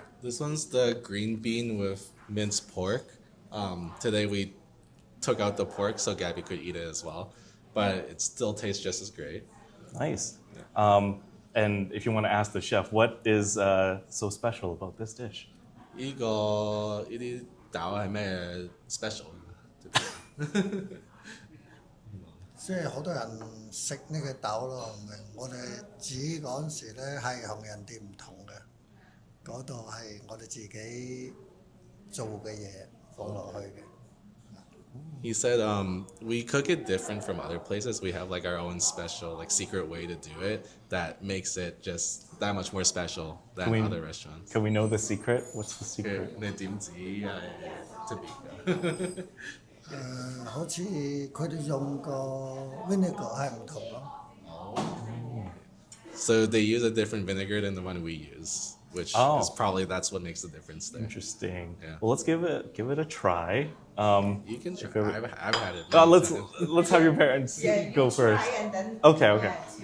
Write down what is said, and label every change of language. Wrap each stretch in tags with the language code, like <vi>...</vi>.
<en>This one's the green bean with minced pork. Today we took out the pork so Gabby could eat it as well, but it still tastes just as great. Nice. And if you want to ask the chef, what is so special about this dish?</en> <yue>呢啲豆係咩 special？即係好多人食呢個豆咯，唔明我哋煮嗰陣時咧係同人哋唔同嘅，嗰度係我哋自己做嘅嘢放落去嘅。</yue> <en>He said, we cook it different from other places. We have like our own special, like secret way to do it that makes it just that much more special than Can we- other restaurants. Can we know the secret? What's the secret?</en> <yue>你點止係特別㗎？好似佢哋用個 vinegar 係唔同咯。</yue> <en>So they use a different vinegar than the one we use, which Oh. is probably that's what makes the difference there. Interesting. Yeah. Well, let's give it a try. You can try. If it- I've had it. Let's have your parents go first. Okay, okay.</en>